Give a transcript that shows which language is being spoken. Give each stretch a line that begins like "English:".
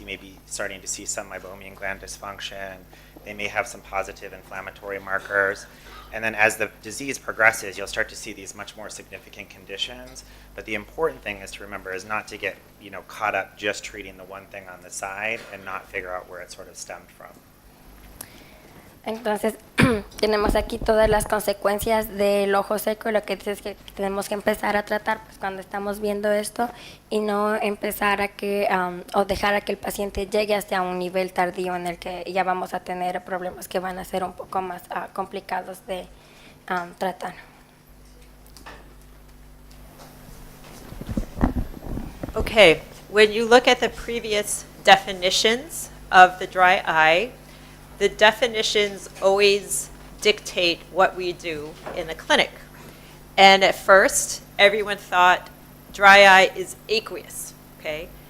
English: You may be starting to see some meibomian gland dysfunction. They may have some positive inflammatory markers. And then as the disease progresses, you'll start to see these much more significant conditions. But the important thing is to remember is not to get, caught up just treating the one thing on the side and not figure out where it sort of stemmed from.
Spanish: Entonces, tenemos aquí todas las consecuencias del ojo seco, y lo que dice es que tenemos que empezar a tratar pues cuando estamos viendo esto, y no empezar a que o dejar a que el paciente llegue hasta un nivel tardío en el que ya vamos a tener problemas que van a ser un poco más complicados de tratar.
English: Okay, when you look at the previous definitions of the dry eye, the definitions always dictate what we do in the clinic. And at first, everyone thought dry eye is aqueous, okay?